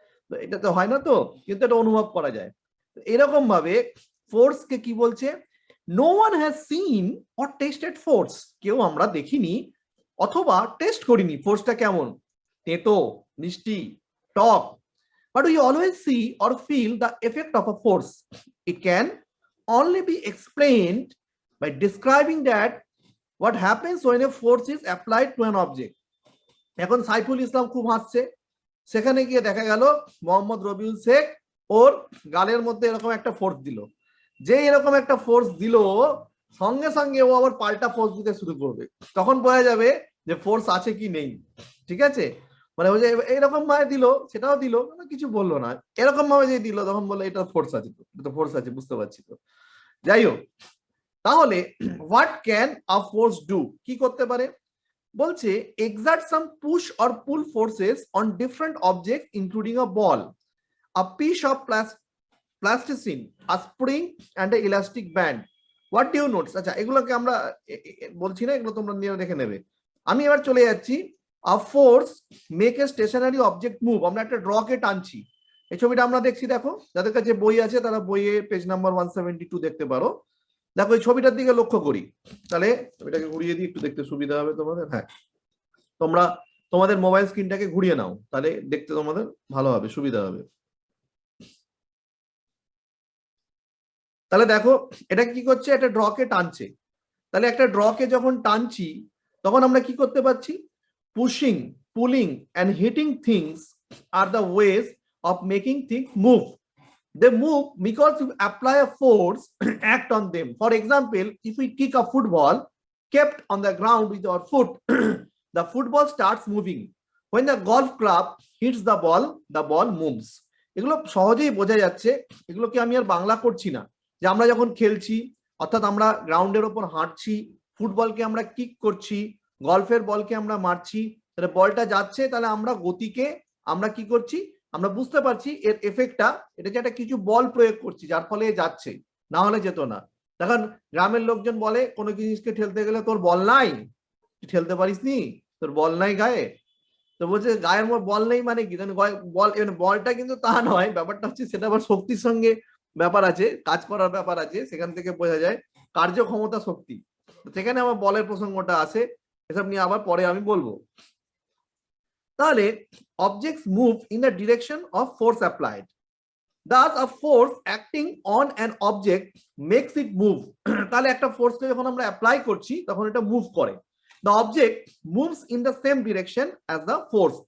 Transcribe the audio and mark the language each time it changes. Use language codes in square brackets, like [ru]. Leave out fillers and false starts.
[bn] তো এটা তো হয় না, তো কিন্তু এটা অনুভব করা যায়। এরকম ভাবে ফোর্স কে কি বলছে, [en] no one has seen or tested force, [bn] কেউ আমরা দেখিনি অথবা টেস্ট করিনি ফোর্সটা কেমন, তেতো, মিষ্টি, টক, [en] but we always see or feel the effect of a force. It can only be explained by describing that what happens when a force is applied to an object. [bn] এখন সাইফুল ইসলাম খুব হাসছে, সেখানে গিয়ে দেখা গেল মোহাম্মদ রবিউল শেখ ওর গালের মধ্যে এরকম একটা ফোর্স দিল। যে এরকম একটা ফোর্স দিল সঙ্গে সঙ্গে ও আবার পাল্টা ফোর্স দিতে শুরু করবে, তখন বোঝা যাবে যে ফোর্স আছে কি নেই। ঠিক আছে, মানে ওই যে এরকম ভাবে দিল, সেটাও দিল, কিছু বললো না, এরকম ভাবে যে দিল তখন বললো এটা ফোর্স আছে, তো এটা ফোর্স আছে, বুঝতে পারছি তো। যাই হোক, তাহলে [en] what can a force do, [bn] কি করতে পারে, বলছে [en] exert some push or pull forces on different objects including a ball, a piece of plasticine, a spring and an elastic band. What do you notice? [bn] আচ্ছা, এগুলোকে আমরা বলছি না, এগুলো তোমরা নিয়ে দেখে নেবে। আমি এবার চলে যাচ্ছি, [en] a force make a stationary object move। [bn] আমরা একটা ড্রকে টানছি, এই ছবিটা আমরা দেখছি, দেখো যাদের কাছে বই আছে তারা বইয়ে পেজ নাম্বার 172 দেখতে পারো। দেখো এই ছবিটার দিকে লক্ষ্য করি, তাহলে এটাকে ঘুরিয়ে দিই একটু দেখতে সুবিধা হবে তোমাদের। হ্যাঁ, তোমরা তোমাদের মোবাইল স্ক্রিনটাকে ঘুরিয়ে নাও, তাহলে দেখতে তোমাদের ভালো হবে, সুবিধা হবে। তাহলে দেখো এটা কি করছে, একটা ড্রকে টানছে। তাহলে একটা ড্রকে যখন টানছি তখন আমরা কি করতে পারছি, [en] Pushing, pulling and hitting things are the ways of making things move. They move because you apply a force act on them. For example, if we kick a football kept on the ground with our foot, the football starts moving. When the golf club hits the ball moves. [bn] এগুলো সহজেই বোঝা যাচ্ছে, এগুলোকে আমি আর বাংলা করছি না। যে আমরা যখন খেলছি, অর্থাৎ আমরা গ্রাউন্ডের ওপর হাঁটছি, ফুটবলকে আমরা কিক করছি, গলফের বলকে আমরা মারছি, তাহলে বলটা যাচ্ছে, তাহলে আমরা গতিকে আমরা কি করছি, আমরা বুঝতে পারছি এর এফেক্টটা, এটা যে একটা কিছু বল প্রয়োগ করছি যার ফলে যাচ্ছে, না হলে যেত না। দেখুন গ্রামের লোকজন বলে কোনো জিনিসকে ঠেলতে গেলে তোর বল নাই, ঠেলতে পারিস নি, তোর বল নাই গায়ে, তো বলছে গায়ের মধ্যে বল নেই মানে কি, বল বলটা কিন্তু তা নয়, ব্যাপারটা হচ্ছে সেটা আবার শক্তির সঙ্গে ব্যাপার আছে, কাজ করার ব্যাপার আছে, সেখান থেকে বোঝা যায় কার্যক্ষমতা শক্তি, সেখানে আমার বলের প্রসঙ্গটা আছে, এসব নিয়ে আবার পরে আমি বলবো। তাহলে [en] objects move in the direction of force applied. Thus a force acting on an object makes it move. [bn] তাহলে একটা ফোর্সকে যখন আমরা অ্যাপ্লাই করছি তখন এটা মুভ করে। [en] The object moves in the same direction as the force.